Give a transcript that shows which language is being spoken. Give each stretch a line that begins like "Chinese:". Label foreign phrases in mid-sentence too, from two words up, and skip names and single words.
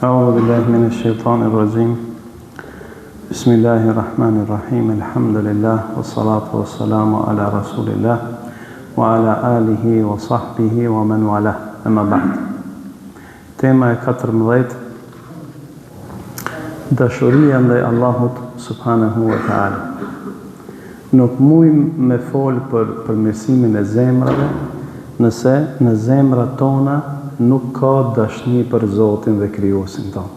Arabic: أعوذ بالله من الشيطان الرجيم بسم الله الرحمن الرحيم الحمد لله والصلاة والسلام على رسول الله وعلى آله وصحبه ومن والاه أما بعد.
Albanian: Tema e 14, dashuria ndaj Allahut
Arabic: سبحانه وتعالى.
Albanian: Nuk mujmë me folë për përmirësimin e zemrave nëse në zemrat tona nuk ka dashni për Zotin dhe krijuesin tonë.